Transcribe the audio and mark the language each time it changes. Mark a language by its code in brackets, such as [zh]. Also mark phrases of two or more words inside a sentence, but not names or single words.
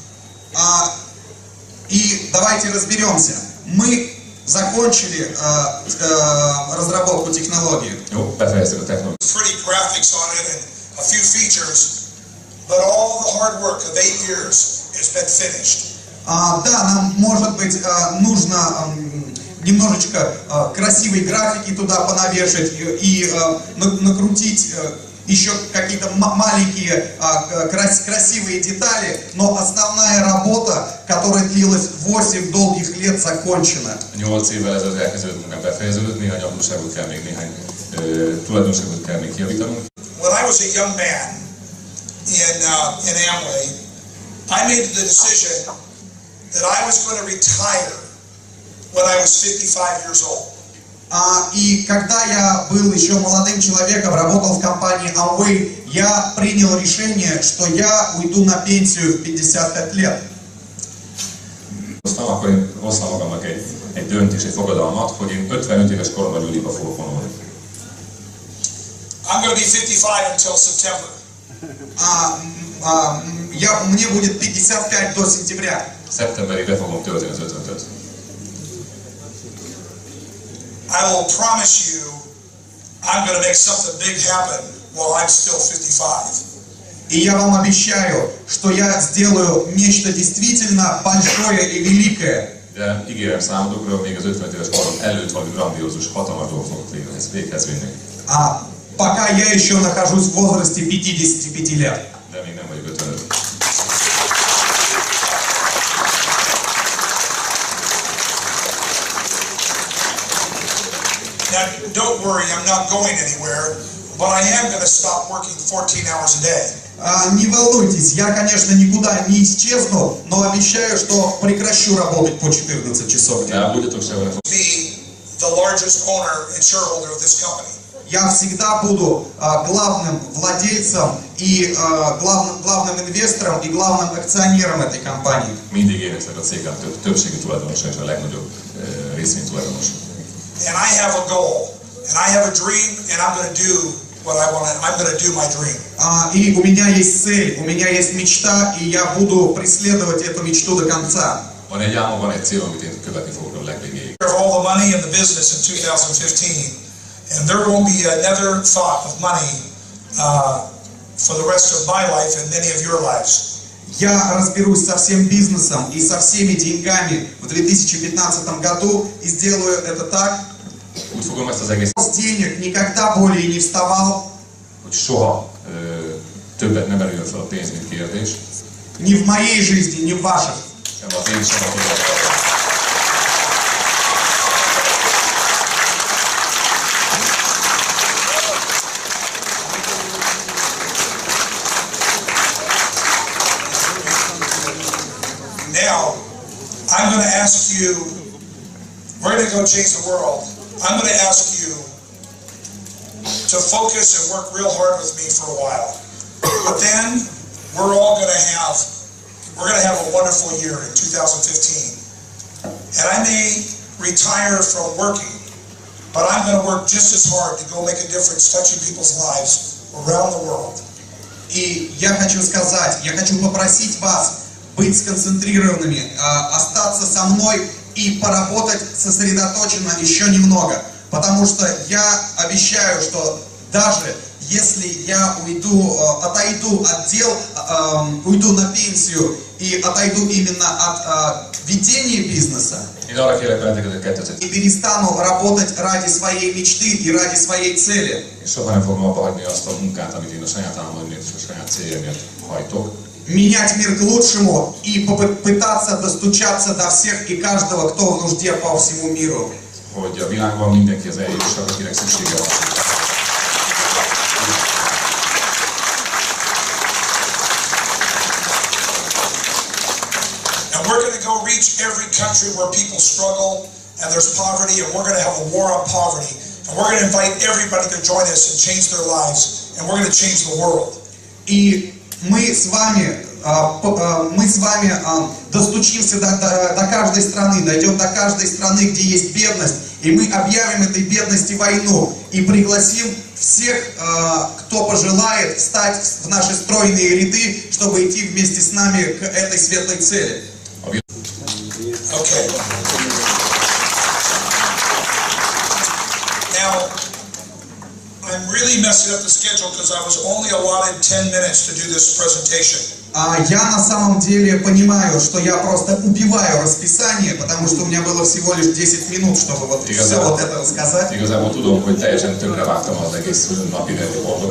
[ru] И давайте разберемся. Мы закончили разработку технологии. [hu] Jó, befejeztük a technológiát. [en] Pretty graphics on it and a few features, but all the hard work of 8 years has been finished. [ru] Да, нам, может быть, нужно немножечко красивой графики туда понавешать и накрутить еще какие-то маленькие красивые детали, но основная работа, которая длилась 8 долгих лет, закончена. [hu] 8 évvel ezelőtt elkezdődött munkám befejeződött, néhány apróságot kell még, néhány tulajdonságot kell még kijavítanunk. [en] When I was a young man in Amway, I made the decision that I was going to retire when I was 55 years old. [ru] И когда я был еще молодым человеком, работал в компании Amway, я принял решение, что я уйду на пенсию в 55 лет. [hu] Akkor én hoztam magamnak egy döntés, egy fogadalmat, hogy én 55 éves koromban nyugdíjba fogok vonulni. [en] I'm going to be 55 until September. [ru] Мне будет 55 до сентября. [hu] Szeptemberig be fogom tölteni az 55-öt. [en] I will promise you I'm going to make something big happen while I'm still 55. [ru] И я вам обещаю, что я сделаю нечто действительно большое и великое. [hu] De ígérem számotokra, még az 55 éves korom előtt valami grandiózus, hatalmas dolgot fogok véghez vinni. [ru] Пока я еще нахожусь в возрасте 55 лет. [hu] De még nem vagyok 55. [en] Now, don't worry, I'm not going anywhere, but I am going to stop working 14 hours a day. [ru] Не волнуйтесь, я, конечно, никуда не исчезну, но обещаю, что прекращу работать по 14 часов в день. [en] Be the largest owner and shareholder of this company. [ru] Я всегда буду главным владельцем и главным инвестором и главным акционером этой компании. [hu] Mindig én leszek a cégem többségi tulajdonosa és a legnagyobb részvénytulajdonos. [en] And I have a goal, and I have a dream, and I'm going to do what I want. I'm going to do my dream. [ru] И у меня есть цель, у меня есть мечта, и я буду преследовать эту мечту до конца. [hu] Van egy álmom, van egy cél, amit én követni fogok a legvégéig. [en] Of all the money in the business in 2015, and there won't be another thought of money for the rest of my life and many of your lives. [ru] Я разберусь со всем бизнесом и со всеми деньгами в 2015 году и сделаю это так. [hu] Úgy fogom ezt az egész, [ru] С денег никогда более не вставал, [hu] hogy soha többet ne merüljön fel a pénz, mint kérdés. [ru] ни в моей жизни, ни в ваших. [hu] Sem az én, sem a tiéd. [en] Now, I'm going to ask you, we're going to go change the world. I'm going to ask you to focus and work real hard with me for a while. But then we're going to have a wonderful year in 2015. And I may retire from working, but I'm going to work just as hard to go make a difference touching people's lives around the world. [ru] И я хочу сказать, я хочу попросить вас быть сконцентрированными, остаться со мной и поработать сосредоточенно еще немного. Потому что я обещаю, что даже если я отойду от дел, уйду на пенсию и отойду именно от ведения бизнеса, и перестану работать ради своей мечты и ради своей цели, [hu] Soha nem fogom abba hagyni azt a munkát, amit én a saját álmaimért és a saját céljaimért hajtok. [ru] менять мир к лучшему и попытаться достучаться до всех и каждого, кто в нужде по всему миру. [hu] Hogy a világban mindenkihez eljussak, akinek szüksége van. [en] And we're going to go reach every country where people struggle and there's poverty, and we're going to have a war on poverty. And we're going to invite everybody to join us and change their lives, and we're going to change the world. [ru] И мы с вами достучимся до каждой страны, дойдем до каждой страны, где есть бедность, и мы объявим этой бедности войну и пригласим всех, кто пожелает, встать в наши стройные ряды, чтобы идти вместе с нами к этой светлой цели. [en] Okay. Now, I'm really messing up the schedule because I was only allotted 10 minutes to do this presentation. [ru] Я на самом деле понимаю, что я просто убиваю расписание, потому что у меня было всего лишь 10 минут, чтобы все вот это рассказать. [hu] Igazából tudom, hogy teljesen tönkrevágtam az egész napi rendi pontokat.